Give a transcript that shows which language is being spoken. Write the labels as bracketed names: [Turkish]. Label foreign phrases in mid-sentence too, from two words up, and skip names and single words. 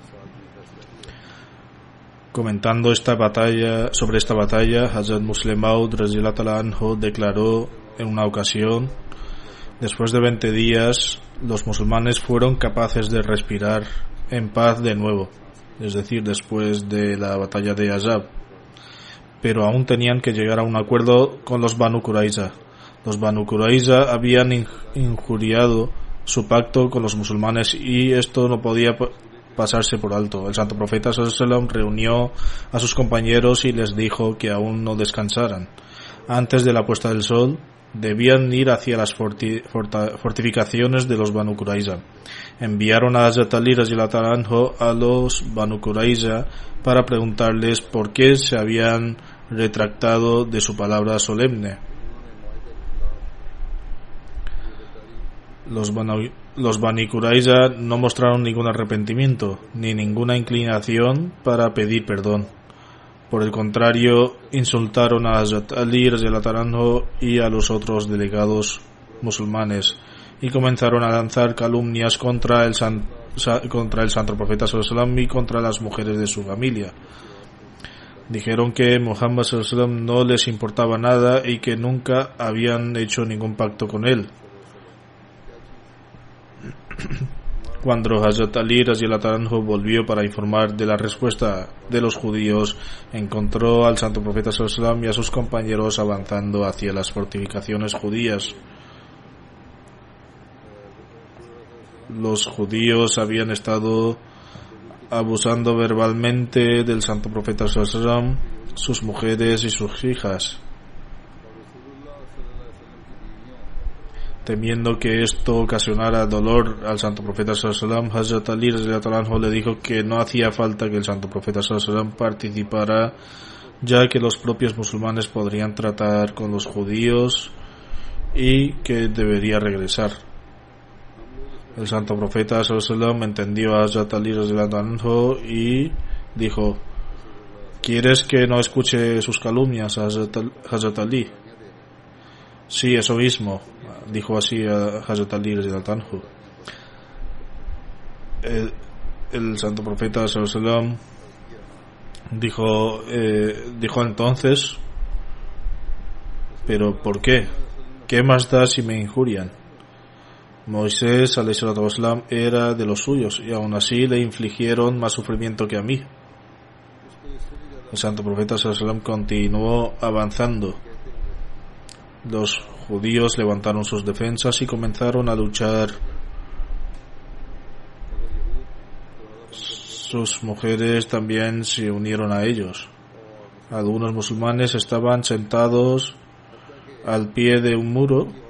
[Spanish] Comentando sobre esta batalla, Hazrat Muslim Maud [Arabic] رضي الله تعالى عنه [Spanish] declaró en una ocasión: después de 20 días, los musulmanes fueron capaces de respirar en paz de nuevo, es decir, después de la batalla de Ahzab. Pero aún tenían que llegar a un acuerdo con los Banu Qurayza. Los Banu Qurayza habían injuriado su pacto con los musulmanes y esto no podía pasarse por alto. El santo profeta [Arabic] صلى الله عليه وسلم [Spanish] reunió a sus compañeros y les dijo que aún no descansaran. Antes de la puesta del sol debían ir hacia las fortificaciones de los Banu Qurayza. Enviaron a Hazrat Ali [Arabic] رضي الله تعالى عنه [Spanish] a los Banu Qurayza para preguntarles por qué se habían retractado de su palabra solemne. Los Banu Qurayza no mostraron ningún arrepentimiento ni ninguna inclinación para pedir perdón. Por el contrario, insultaron a Hazrat Ali [Arabic] رضي الله تعالى عنه [Spanish] y a los otros delegados musulmanes y comenzaron a lanzar calumnias contra el santo profeta [Arabic] صلى الله عليه وسلم [Spanish] y contra las mujeres de su familia. Dijeron que Muhammad [Arabic] صلى الله عليه وسلم [Spanish] no les importaba nada y que nunca habían hecho ningún pacto con él. Cuando Hazrat Ali [Arabic] رضي الله تعالى عنه [Spanish] volvió para informar de la respuesta de los judíos, encontró al santo profeta [Arabic] صلى الله عليه وسلم [Spanish] y a sus compañeros avanzando hacia las fortificaciones judías. Los judíos habían estado abusando verbalmente del santo profeta [Arabic] صلى الله عليه وسلم, [Spanish] sus mujeres y sus hijas. Temiendo que esto ocasionara dolor al santo profeta [Arabic] صلى الله عليه وسلم, [Spanish] Hazrat Ali [Arabic] رضي الله تعالى عنه [Spanish] le dijo que no hacía falta que el santo profeta [Arabic] صلى الله عليه وسلم [Spanish] participara, ya que los propios musulmanes podrían tratar con los judíos y que debería regresar. El santo profeta [Arabic] صلى الله عليه وسلم [Spanish] entendió a Hazrat Ali [Arabic] رضي الله عنه [Spanish] y dijo: ¿quieres que no escuche sus calumnias, Hazrat Ali? Sí, eso mismo, dijo así a Hazrat Ali [Arabic] رضي الله عنه. [Spanish] El santo profeta [Arabic] صلى الله عليه وسلم [Spanish] dijo entonces: ¿pero por qué? ¿Qué más da si me injurian? Moisés [Arabic] عليه الصلاة والسلام [Spanish] era de los suyos y aún así le infligieron más sufrimiento que a mí. El santo profeta [Arabic] صلى الله عليه وسلم [Spanish] continuó avanzando. Los judíos levantaron sus defensas y comenzaron a luchar. Sus mujeres también se unieron a ellos. Algunos musulmanes estaban sentados al pie de un muro.